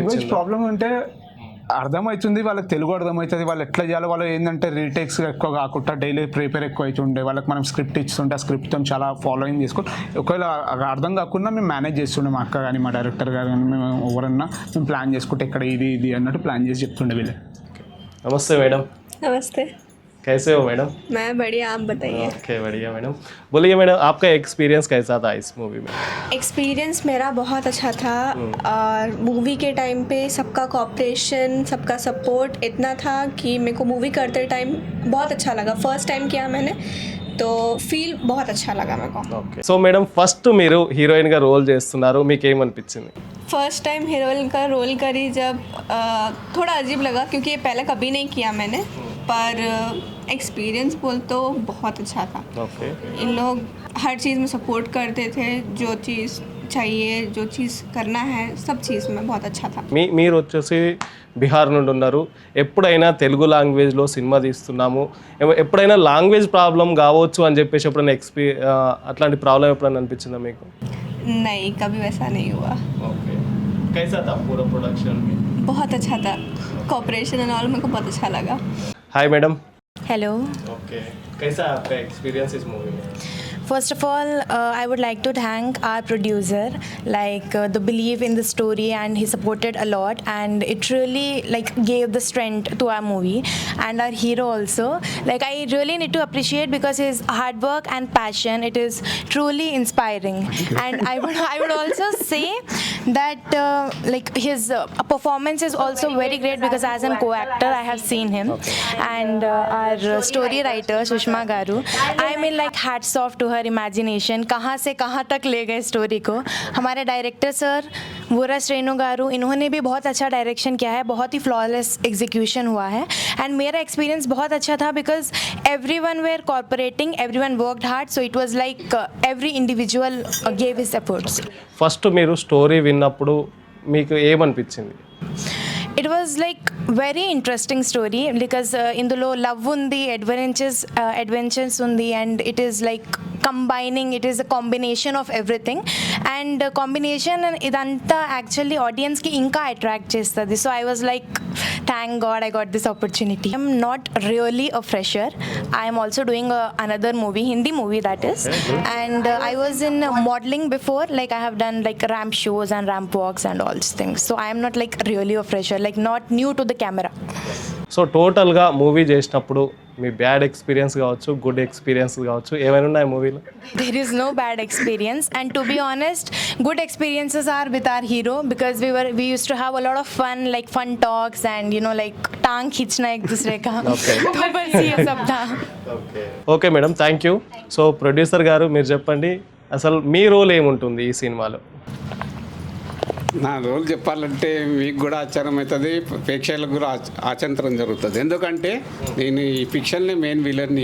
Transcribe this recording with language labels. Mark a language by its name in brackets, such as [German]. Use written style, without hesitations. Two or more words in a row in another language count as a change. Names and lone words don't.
[English] language problem [Telugu] అంటే అర్థమవుతుంది వాళ్ళకి, తెలుగు అర్థమవుతుంది, వాళ్ళు ఎట్లా చేయాలి, వాళ్ళు ఏంటంటే రీటేక్స్ ఎక్కువ కాకుండా [English] daily prepare [Telugu] ఎక్కువ అవుతుండే వాళ్ళకి మనం స్క్రిప్ట్ ఇస్తుంటే ఆ స్క్రిప్ట్తో చాలా ఫాలోయింగ్ చేసుకొని ఒకవేళ అర్థం కాకుండా మేము మేనేజ్ చేస్తుండే, మా అక్క కానీ మా డైరెక్టర్ గారు కానీ మేము ఎవరన్నా మేము ప్లాన్ చేసుకుంటే ఇక్కడ ఇది అన్నట్టు ప్లాన్ చేసి చెప్తుండే వీళ్ళే. నమస్తే మేడం. [Hindi] नमस्ते, कैसे हो मैडम? मैं बढ़िया, आप बताइए. ओके बढ़िया मैडम. बोलिए मैडम, आपका एक्सपीरियंस कैसा था इस मूवी में? एक्सपीरियंस मेरा बहुत अच्छा था और मूवी के टाइम पे सबका कोऑपरेशन, सबका सपोर्ट इतना था कि मेरे को मूवी करते टाइम बहुत अच्छा लगा. [English] first time [Hindi] किया मैंने तो ఫీల్ बहुत अच्छा लगा मेरे को. [Telugu] ఓకే. సో మేడం ఫస్ట్ మీరు హీరోయిన్గా రోల్ చేస్తున్నారు, మీకు ఏమనిపించింది? [English] first time [Hindi] हीरोइन का रोल करी जब थोड़ा अजीब लगा क्योंकि ये पहले कभी नहीं किया मैंने, पर एक्सपीरियंस बोल तो बहुत अच्छा था. [Telugu] ఓకే. [Hindi] इन लोग हर चीज़ में सपोर्ट करते थे, जो चीज़ चाहिए, जो चीज़ करना है, सब चीज़ में बहुत अच्छा था. [Telugu] మీరు వచ్చేసి బీహార్ నుండి ఉన్నారు. ఎప్పుడైనా తెలుగు లాంగ్వేజ్లో సినిమా తీస్తున్నాము, ఎప్పుడైనా [English] language problem [Telugu] కావచ్చు అని చెప్పేసి ఎప్పుడైనా అట్లాంటి ప్రాబ్లం ఎప్పుడైనా అనిపించిందా మీకు? [Hindi] नहीं, कभी वैसा नहीं हुआ. [Telugu] ఓకే. [Hindi] कैसा था पूरा प्रोडक्शन में? बहुत अच्छा था. [English] cooperation and all [Hindi] मेरे को बहुत अच्छा लगा. हाय मैडम. [English] Hello. [Hindi] ओके. कैसा है आपका एक्सपीरियंस इस मूवी में? [English] First of all, I would like to thank our producer, the belief in the story, and he supported a lot, and it really gave the strength to our movie, and our hero also. I really need to appreciate because his hard work and passion, it is truly inspiring. And I would also say that his performance is also very great because as a co-actor I have seen him, and our story writer Sushma Garu, I mean hats off to her imagination. [Hindi] कहाँ से कहाँ तक ले गए स्टोरी को. हमारे डायरेक्टर सर वोरस रेणु गारू, इन्होंने भी बहुत अच्छा डायरेक्शन किया है, बहुत ही [English] flawless execution [Hindi] हुआ है. एंड मेरा एक्सपीरियंस बहुत अच्छा था [English] because everyone were cooperating, everyone worked hard, so it was every individual gave his efforts. [Telugu] ఫస్ట్ మీరు స్టోరీ విన్నప్పుడు మీకు ఏమనిపించింది? [English] It was very interesting story because [Telugu] ఇందులో లవ్ ఉంది, అడ్వెంచర్స్ ఉంది, [English] and it is combining, it is a combination of everything, and combination and [Telugu] ఇదంతా యాక్చువల్లీ ఆడియన్స్ కి ఇంకా అట్రాక్ట్ చేస్తది. [English] So I was thank God I got this opportunity. I'm not really a fresher. I am also doing another movie, Hindi movie that is, and I was in modeling before, I have done ramp shows and ramp walks and all these things. So I am not really a fresher, not new to the camera. సో టోటల్గా మూవీ చేసినప్పుడు మీ bad experience కావచ్చు, good experience కావచ్చు, ఏమైనా ఉన్నాయి మూవీలో? There is no bad experience, and to be honest, good experiences are with our hero because we used to have a lot of fun talks and [Hindi] टांग खींचना एक दूसरे का. तो बस ये सब था. [Telugu] ఓకే మేడం, [English] thank you. [Telugu] సో ప్రొడ్యూసర్ గారు మీరు చెప్పండి, అసలు మీ రోల్ ఏముంటుంది ఈ సినిమాలో? నా రోల్ చెప్పాలంటే మీకు కూడా ఆశ్చర్యం అవుతుంది, ప్రేక్షకులకు కూడా ఆచంతరం జరుగుతుంది. ఎందుకంటే నేను ఈ ఫిక్షన్లో [English] main villain,